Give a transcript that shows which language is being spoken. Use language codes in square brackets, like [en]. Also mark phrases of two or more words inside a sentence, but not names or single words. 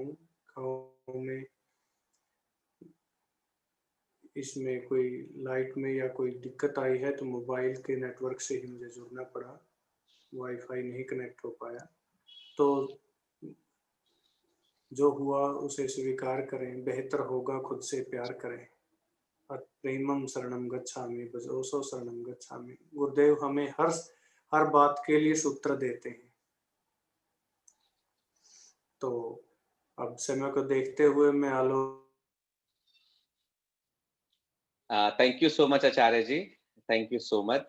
[hi] गाँव में इसमें कोई लाइट में या कोई दिक्कत आई है तो मोबाइल के नेटवर्क से ही मुझे जुड़ना पड़ा, वाईफाई नहीं कनेक्ट हो पाया। तो जो हुआ उसे स्वीकार करें, बेहतर होगा खुद से प्यार करें। [pi] प्रेमम शरणम गच्छामि भजोसो शरणम गच्छामि। [hi] गुरुदेव हमें हर बात के लिए सूत्र देते हैं। तो अब समय को देखते हुए मैं [en] thank you so much आचार्य जी, thank you so much.